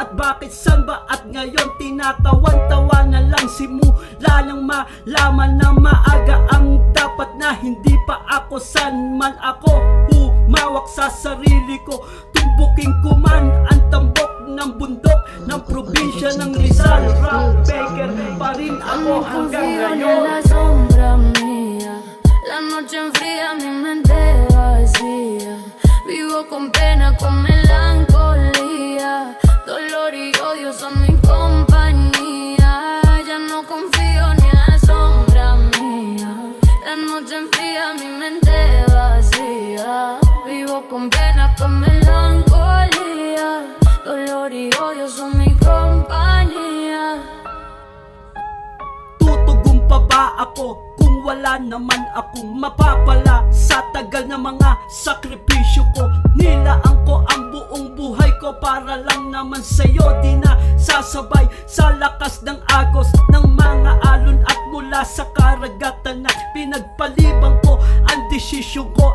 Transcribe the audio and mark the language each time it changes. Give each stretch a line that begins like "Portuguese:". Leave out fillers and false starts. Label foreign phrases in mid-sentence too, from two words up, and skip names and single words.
Filipino: At bakit san ba at ngayon tinatawan-tawa na lang simula nang malaman na maaga ang dapat na hindi pa ako san man ako humawak sa sarili ko. Tumbukin ko man ang tambok ng bundok ng probinsya ng Rizal. Rap Baker pa rin ako hanggang ngayon.
Spanish: La sombra mía, la noche enfría, mi mente vacía. Vivo con pena, con melancolía. Dolor y odio son mi compañía. Ya no confío ni en la sombra mía. La noche enfría, mi mente vacía. Vivo con pena, con melancolía. Dolor y odio son mi compañía.
Filipino: Tutugon pa ba ako kung wala naman akong mapapala sa tagal ng mga sakripisyo ko? Nilaan ko ang buong buhay ko para lang naman sa'yo. Di na sasabay sa lakas ng agos ng mga alon at mula sa karagatan na pinagpalibang ko ang desisyon ko.